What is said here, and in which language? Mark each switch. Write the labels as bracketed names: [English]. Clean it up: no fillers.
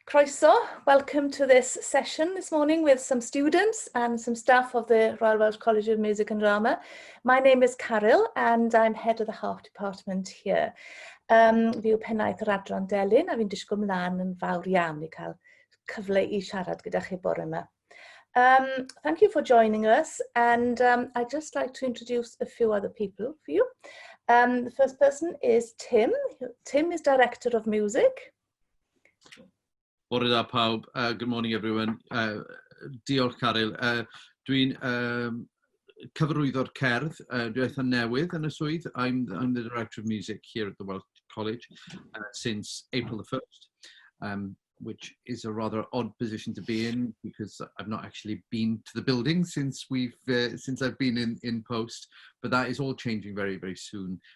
[English] Croeso, welcome to this session this morning with some students and some staff of the Royal Welsh College of Music and Drama. My name is Carol and I'm head of the Harp Department here. [Welsh] Fi yw pennaeth yr adran Delyn a fi'n disgwyl mlaen yn fawr iawn I cael cyfle I siarad gyda chi bore yma. [English] Thank you for joining us, and I'd just like to introduce a few other people for you. The first person is Tim. Tim is Director of Music. [Welsh] Bore da pawb. [English] Good morning everyone. [Welsh] Diolch Caryl. Dwi'n cyfarwyddwr cerdd, dwi eitha newydd yn y swydd. [English] I'm the Director of Music here at the Welsh College since April the 1st, which is a rather odd position to be in because I've not actually been to the building since I've been in post, but that is all changing very, very soon.